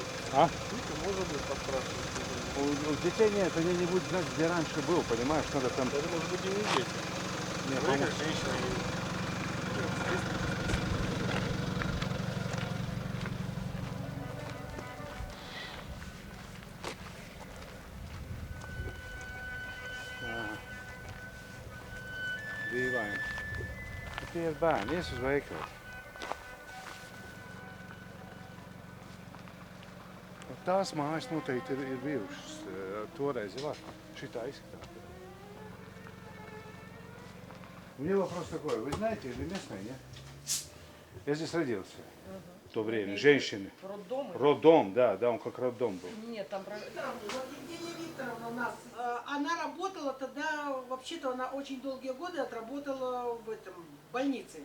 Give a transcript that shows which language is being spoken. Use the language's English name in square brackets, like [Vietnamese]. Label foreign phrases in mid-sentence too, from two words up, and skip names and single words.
[Russian] А? Вики можно будет поспрашивать. У детей нет, они не будут знать, где раньше был, понимаешь, надо там... Это может быть и не дети. Нет, как женщина. [Latvian] Dīvaini. Tie ir bērni, ies uz veikalu. Tās mājas noteikti ir bijušas toreiz jau var. Šitā izskatās. [Russian] У меня вопрос такой. Вы знаете или местные, нет? Я здесь родился в то время. Женщины. Роддом? Роддом, да, он как роддом был. Нет, там... Вот Евгения Викторовна у нас, она работала тогда, вообще-то она очень долгие годы отработала в этом больнице.